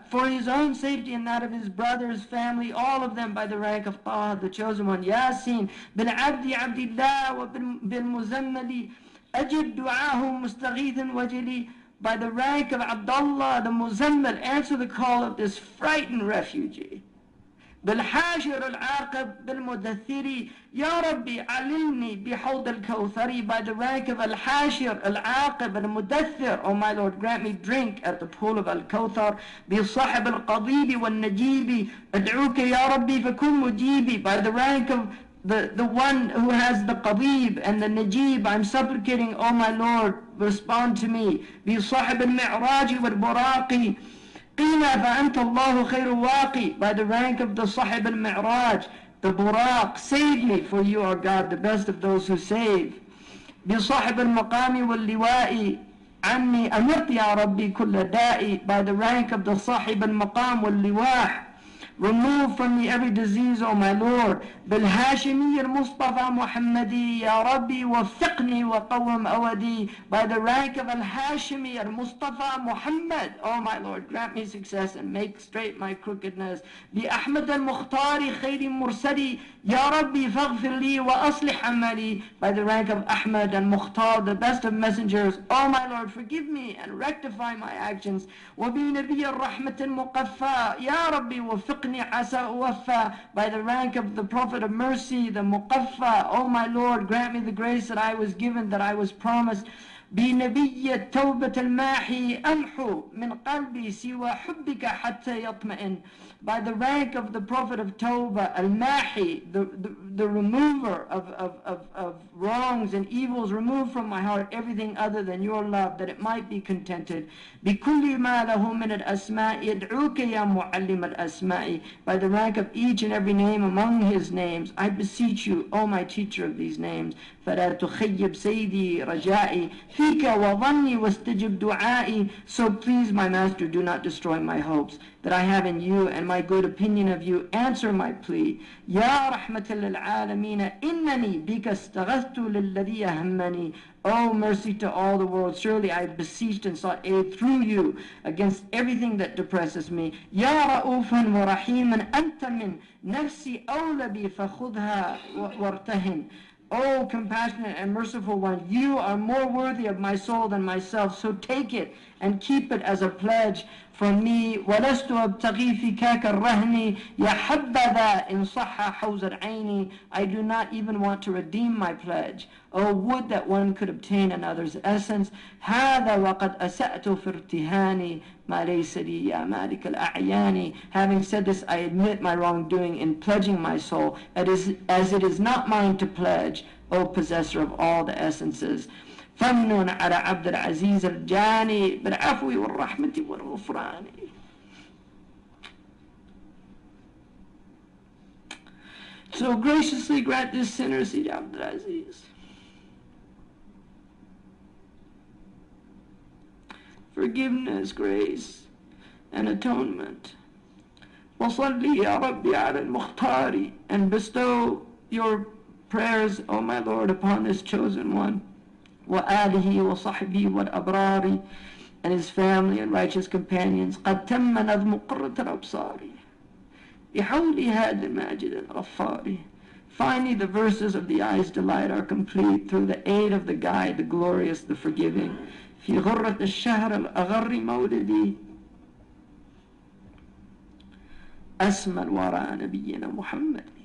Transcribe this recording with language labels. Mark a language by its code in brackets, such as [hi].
[en] For his own safety and that of his brothers, family, all of them by the rank of Taha, the chosen one. [ar] Yasin. بِالْعَبْدِ عَبْدِ اللَّهِ وَبِالْمُزَمَّلِ أَجِبْ دُعَاهُ مُسْتَغِيثًا وَجِلِي. [en] By the rank of Abdullah, the Muzammal, answer the call of this frightened refugee. [ar] بالحاشر العاقب بالمدثر. Ya Rabbi alilni bihawd al-kawthari. [en] By the rank of al-hashir, al-aqib, al-mudathir. Oh my Lord, grant me drink at the pool of al-kawthar. [ar] Bi-sahib al-qadibi wal-najibi. Ad'uka ya Rabbi fakun mujibi. [en] By the rank of the one who has the qadib and the najib, I'm supplicating, oh my Lord, respond to me. [ar] Bi-sahib al-mi'raji wal-buraqi. قِيلَ فَأَنْتَ اللَّهُ خَيْرُ وَاقِي. [en] By the rank of the Sahib al-Mi'raj, the Buraq, save me, for you are God, the best of those who save. [ar] بِصَحِبِ الْمَقَامِ وَاللِّوَاءِ عَنِّي أَمِرْتِ يَا رَبِّي كُلَّ دَاءِ. [en] By the rank of the Sahib al-Maqam wal-Liwa', remove from me every disease, O my Lord. [ar] بالهاشمي المصطفى محمدي يا ربي وفقني وقوم أودي. [en] By the rank of al-Hashimi al-Mustafa Muhammad, O my Lord, grant me success and make straight my crookedness. [ar] بأحمد المختار خير مرسلي يا ربي فاغفر لي وأصلح عملي. [en] By the rank of Ahmad and Mukhtar, the best of messengers, O my Lord, forgive me and rectify my actions. [ar] وبنبي الرحمة المقفى يا ربي وفقني عسى أوفى. [en] By the rank of the Prophet of mercy, the Muqaffa, O my Lord, grant me the grace that I was given, that I was promised. [ar] بنبي التوبة الماحي أمحو من قلبي سوى حبك حتى يطمئن. [en] By the rank of the Prophet of Tawbah, Al-Mahi, the remover of wrongs and evils, remove from my heart everything other than your love, that it might be contented. [ar] بكل ما له من الأسماء يدعوك يا معلم الأسماء. [en] By the rank of each and every name among his names, I beseech you, O my teacher of these names, [ar] فلا تخيب سيدي رجائي فيك وظني واستجب دعائي. [en] So please, my master, do not destroy my hopes that I have in you and my good opinion of you. Answer my plea. [ar] يا رحمة للعالمين إنني بك استغثت للذي يهمني. [en] Oh, mercy to all the world, surely I beseeched and sought aid through you against everything that depresses me. [ar] يا رؤوفا ورحيما أنت من نفسي أولى بي فخذها وارتهن. [en] O compassionate and merciful one, you are more worthy of my soul than myself, so take it and keep it as a pledge from me. [ar] وَلَسْتُ أَبْتَغِي فِكَاكَ الرَّهْنِ يَا حَبَّذَا إِنْ صَحَّ حَوْزَ الْعَيْنِ. [en] I do not even want to redeem my pledge. Oh, would that one could obtain another's essence. [ar] هَذَا وَقَدْ أَسَأْتُ فِي ارْتِهَانِ مَا لَيْسَ لِي يَا مَالِكَ الْأَعْيَانِ. [en] Having said this, I admit my wrongdoing in pledging my soul, as it is not mine to pledge, O possessor of all the essences. [ar] فمن على عبد العزيز الجاني بالعفو والرحمة والغفران. [en] So graciously grant this sinner, Sidi Abdul Aziz, forgiveness, grace, and atonement. [ar] وصلي يا ربي على المختار. [en] And bestow your prayers, O my Lord, upon this chosen one. [ar] وآله وصحبه والأبرار, [en] and his family and righteous companions. [ar] قد تم نظم قرة الأبصار بحول هذا الماجد الغفار. [en] Finally, the verses of the eye's delight are complete through the aid of the guide, the glorious, the forgiving. [ar] في غرة الشهر الأغر مولدي أسمى الورى نبينا محمد.